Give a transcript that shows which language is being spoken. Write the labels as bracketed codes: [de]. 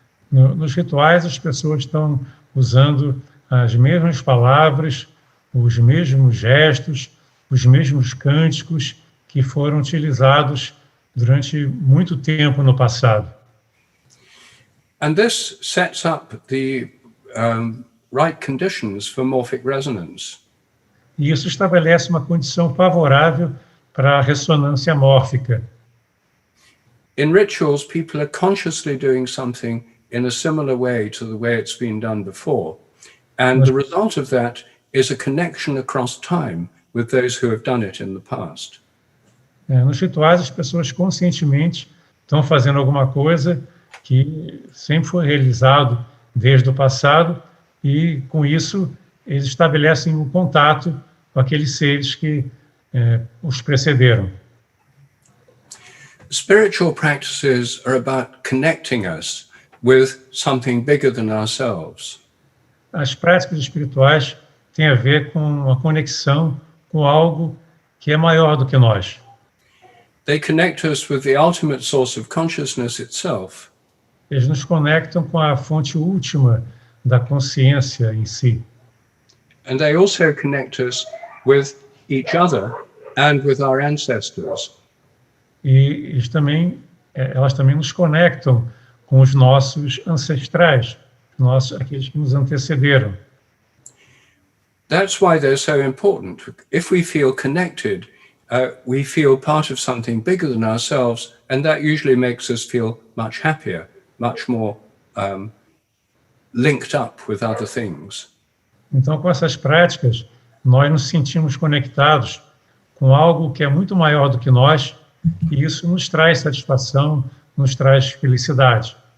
[pt] Nos rituais, as pessoas estão usando as mesmas palavras, os mesmos gestos, os mesmos cânticos que foram utilizados durante muito tempo no passado. [en] And this sets up the right conditions for morphic resonance. [pt] E isso estabelece uma condição favorável para a ressonância mórfica. [en] In rituals, people are consciously doing something in a similar way to the way it's been done before. And the result of that is a connection across time with those who have done it in the past. [pt] Nos rituais, as pessoas conscientemente estão fazendo alguma coisa que sempre foi realizado desde o passado e, com isso, eles estabelecem um contato com aqueles seres que os precederam. [en] Spiritual practices are about connecting us with something bigger than ourselves. [pt] As práticas espirituais têm a ver com uma conexão com algo que é maior do que nós. [en] They connect us with the ultimate source of consciousness itself. [pt] Eles nos conectam com a fonte última da consciência em si. [en] And they also connect us with each other and with our ancestors. [pt] E elas também nos conectam com os nossos ancestrais, aqueles que nos antecederam. [en] That's why they're so important. If we feel connected, we feel part of something bigger than ourselves, and that usually makes us feel much happier, much more linked up with other things. [pt] Então, com essas práticas, nós nos sentimos conectados com algo que é muito maior do que nós, e isso nos traz satisfação, nos traz felicidade.